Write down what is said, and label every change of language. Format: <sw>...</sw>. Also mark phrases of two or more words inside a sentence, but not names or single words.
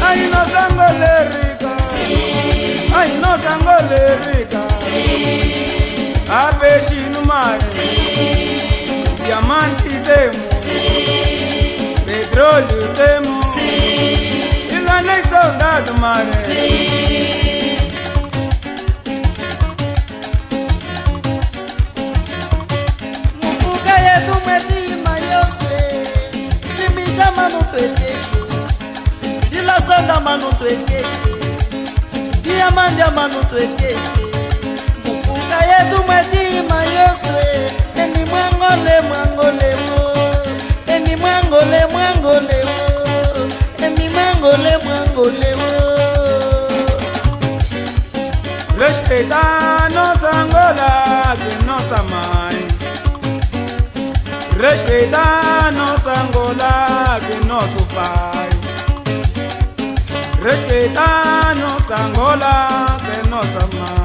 <pt>Ai, nossa Angola é rica, sim. Ai, nossa Angola é rica, sim. Há peixe no mar, sim. Diamante temos, sim. Petróleo temos, sim. E lá nem saudade do mar, sim.</pt> <cjk>Manu tuekeshi, ila sonda manu tuekeshi, diamante manu tuekeshi, mufuka yetu mwetima yoswe, eni mwangole mwangole mo, eni mwangole mwangole mo, eni mwangole mwangole mo.</cjk> <pt>Respeitar nossa Angola, que nossa mãe. Respeitar nossa Angola, que nosso pai. Respeitar nossa Angola, que nossa mãe.</pt>